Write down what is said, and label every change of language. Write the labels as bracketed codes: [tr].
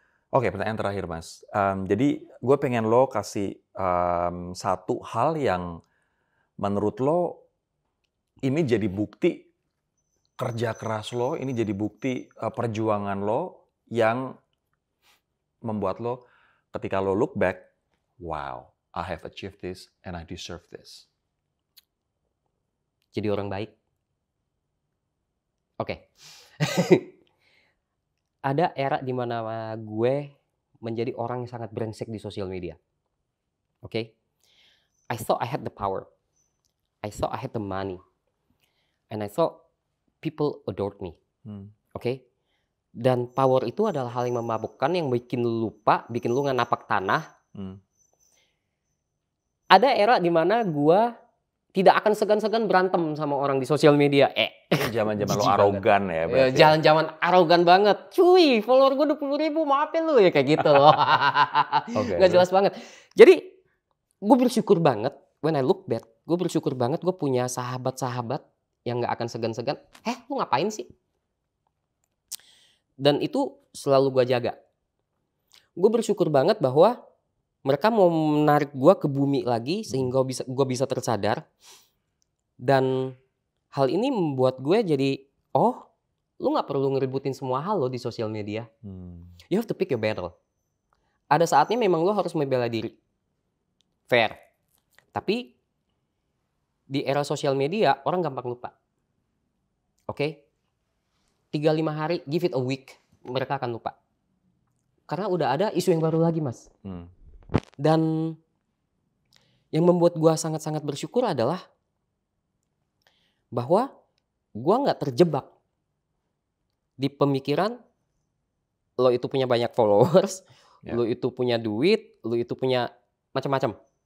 [id] Oke, pertanyaan terakhir, Mas. Jadi gue pengen lo kasih satu hal yang menurut lo ini jadi bukti kerja keras lo, ini jadi bukti perjuangan lo yang membuat lo ketika lo [en] look back, wow, I have achieved this and I deserve this. [id] Jadi orang baik. Oke. Ada era di mana gue menjadi orang yang sangat brengsek di sosial media. Oke. [en] I thought I had the power. I thought I had the money. And I thought people adored me. [id] Oke. Dan power itu adalah hal yang memabukkan, yang bikin lu lupa, bikin lu nggak napak tanah. Ada era di mana gue tidak akan segan-segan berantem sama orang di sosial media. Zaman-zaman lo arogan ya. Zaman-zaman arogan banget. Cuy, follower gue 20.000, maafin lu ya kayak gitu loh. Nggak jelas banget. Jadi gue bersyukur banget, [en] when I look back, [id] gue bersyukur banget gue punya sahabat-sahabat yang nggak akan segan-segan. Lu ngapain sih? Dan itu selalu gue jaga. Gue bersyukur banget bahwa mereka mau menarik gue ke bumi lagi sehingga gue bisa tersadar. Dan hal ini membuat gue jadi, lu gak perlu ngeributin semua hal lo di sosial media. [en] You have to pick your battle. [id] Ada saatnya memang lo harus membela diri. Fair. Tapi di era sosial media orang gampang lupa. Oke? 3-5 hari, [en] give it a week, [id] mereka akan lupa. Karena udah ada isu yang baru lagi, Mas. Dan yang membuat gue sangat-sangat bersyukur adalah bahwa gue gak terjebak di pemikiran lo itu punya banyak followers, lo itu punya duit, lo itu punya macam-macam.